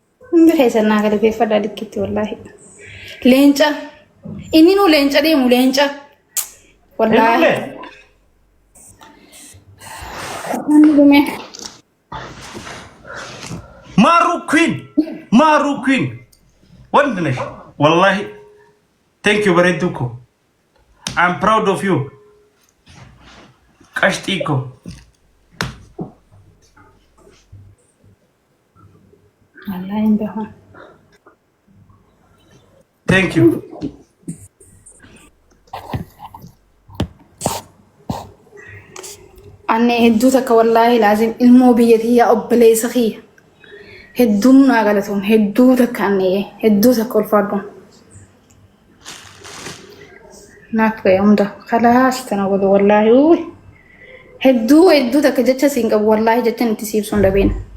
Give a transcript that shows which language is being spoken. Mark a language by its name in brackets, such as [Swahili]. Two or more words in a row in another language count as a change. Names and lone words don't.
[Oromo] Hundi keessannaa galateeffadhaa dikkitti wallaahi. Leenca. Inni nu leenca deemu leenca. Wallaahi. Ani dhume. Maru Queen. [English] Wonderful. Wallahi. Thank you very much. I'm proud of you. [Oromo] Kashtiko. Wallaahi hin beeku. [English] Thank you. [Oromo] Anne hedduu takka [Arabic] wallaahi laazim [Oromo] ilmoo biyyattii yaa obboleessa kiyya. Hedduu naa galatoom hedduu takka anne hedduu takka ulfaadhu. Naaf ga'e hunda khalaas tana godhu wallaahi hedduu takka jecha siin qabu wallaahi jecha itti siibsuun dhabeen.